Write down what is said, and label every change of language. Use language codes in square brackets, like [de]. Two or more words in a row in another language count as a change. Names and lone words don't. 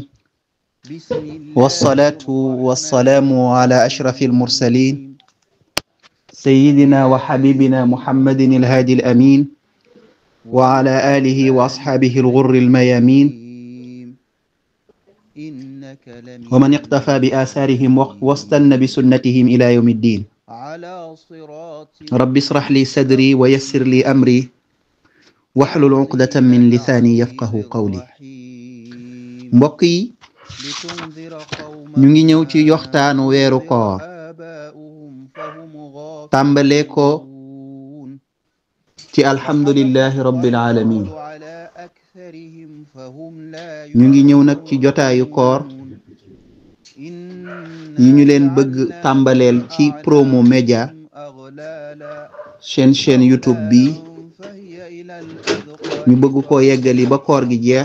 [ar] والصلاة والسلام على أشرف المرسلين سيدنا وحبيبنا محمد الهادي الأمين وعلى آله وأصحابه الغر الميامين ومن اقتفى بآثارهم واستنى بسنتهم إلى يوم الدين. رب اشرح لي صدري ويسر لي أمري واحلل عقدة من لساني يفقه قولي. [wo] mbokk yi ñu ngi ñëw ci yoxtaanu weeru koor tàmbalee ko ci [ar] الحمد لله رب العالمين. [wo] ñu ngi ñëw nag ci jotaayu koor yi ñu leen bëgg tàmbaleel ci Promo Média chaîne YouTube bi ñu bëgg ko yeggali ba koor gi jeex.